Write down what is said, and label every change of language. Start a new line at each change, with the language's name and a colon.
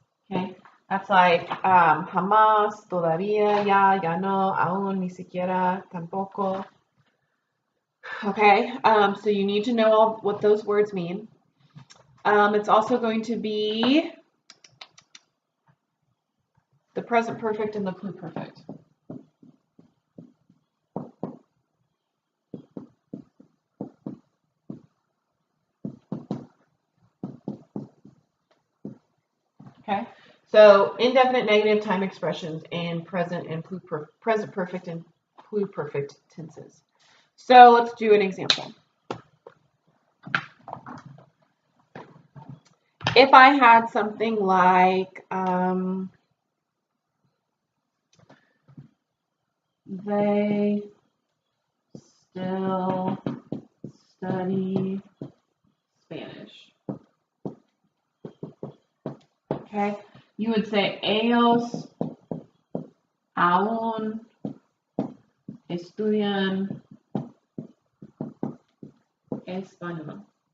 English: Okay, that's like
Spanish: jamás, todavía, ya no, aún, ni siquiera, tampoco.
English: Okay, so you need to know what those words mean. It's also going to be the present perfect and the pluperfect. Okay, so indefinite, negative, time expressions, and present perfect and pluperfect tenses. So let's do an example. if I had something like they still study Spanish. Okay, you would say
Spanish: ellos aún estudian español.